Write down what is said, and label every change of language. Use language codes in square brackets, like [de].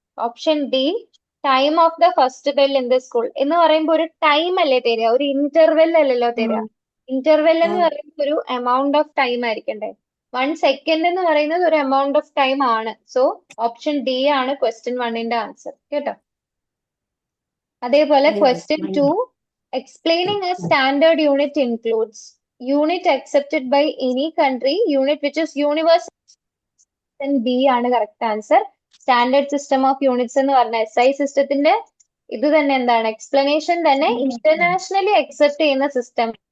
[ml] Option D, time of the first bell in the school എന്ന് പറയുമ്പോൾ ഒരു time അല്ലേ തരിക, ഒരു ഇന്റർവെൽ അല്ലല്ലോ തരിക. ഇന്റർവെൽ എന്ന് പറയുമ്പോൾ ഒരു എമൗണ്ട് ഓഫ് ടൈം ആയിരിക്കണ്ടേ. 1 second എന്ന് പറയുന്നത് ഒരു എമൗണ്ട് ഓഫ് ടൈം ആണ്. സോ ഓപ്ഷൻ ഡി ആണ് ക്വസ്റ്റ്യൻ 1ന്റെ ആൻസർ കേട്ടോ. അതേപോലെ question 2, [en] explaining a standard unit includes unit accepted by any country, unit which is universal. [ml] B ആണ് correct answer. Standard system of units എന്ന് പറഞ്ഞ SI സിസ്റ്റത്തിന്റെ ഇത് തന്നെ എന്താണ്, എക്സ്പ്ലനേഷൻ തന്നെ ഇന്റർനാഷണലി അക്സെപ്റ്റ് ചെയ്യുന്ന സിസ്റ്റം.